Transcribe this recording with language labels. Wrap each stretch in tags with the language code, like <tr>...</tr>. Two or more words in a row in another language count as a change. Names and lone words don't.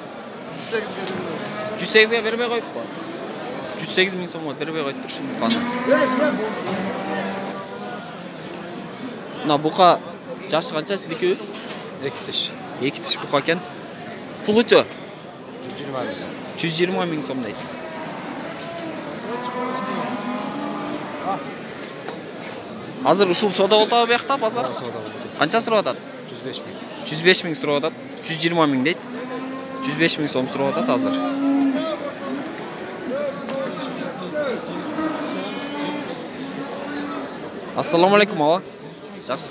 <ky>108 ге бербей коюппу? 108 000 сомго бербей коюптур ушул буканы. Мына бука жашы канча сиздики? 2 тиш. 2 тиш бука экен. Пулучу?</ky> <uz>120 ming so'm. 120 ming so'm deydi. Hozir</uz> <ky>ушул сода болду</ky> <uz>bu yoqda bozor. Savdo bo'ldi. Qancha so'rayotadi? 105 ming. 105 ming so'rayotadi. 120 ming deydi. 105 ming so'm so'rayotadi hozir. Assalomu alaykum ava. Yaxshimi?</uz>